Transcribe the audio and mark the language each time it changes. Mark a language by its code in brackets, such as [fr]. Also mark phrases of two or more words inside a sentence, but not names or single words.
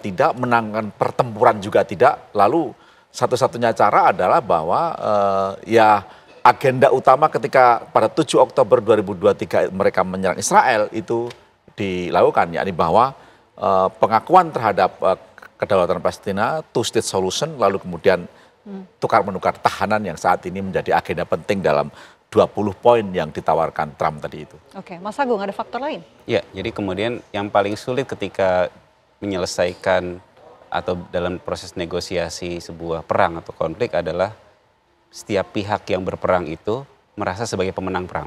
[id] tidak, menangkan pertempuran juga tidak, lalu satu-satunya cara adalah bahwa ya agenda utama ketika pada 7 Oktober 2023 mereka menyerang Israel itu dilakukan, yakni bahwa pengakuan terhadap kedaulatan Palestina, [en] two-state solution, [id] lalu kemudian tukar-menukar tahanan yang saat ini menjadi agenda penting dalam 20 poin yang ditawarkan Trump tadi itu. Oke, Mas Agung, ada faktor lain? Ya, jadi kemudian yang paling sulit ketika menyelesaikan atau dalam proses negosiasi sebuah perang atau konflik adalah setiap pihak yang berperang itu merasa sebagai pemenang perang.